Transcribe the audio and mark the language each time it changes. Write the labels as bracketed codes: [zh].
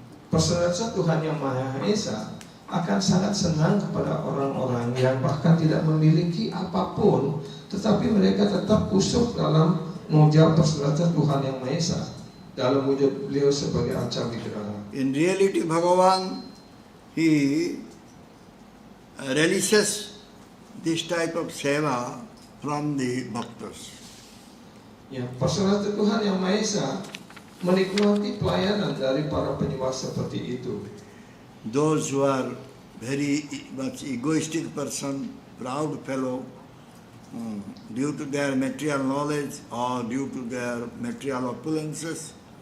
[id] Persaudaraan Tuhan Yang Maha Esa akan sangat senang kepada orang-orang yang bahkan tidak memiliki apapun, tetapi mereka tetap kusuk dalam mengucap persaudaraan Tuhan Yang Maha Esa, dalam wujud beliau sebagai Arca Vigraha. [en] In reality, Bhagavan, he relishes this type of seva from the bhaktas. [id] Ya, persaudaraan Tuhan Yang Maha Esa menikmati pelayanan dari para penyembah seperti itu. [en] Those who are very much egoistic person, proud fellow, due to their material knowledge or due to their material opulences,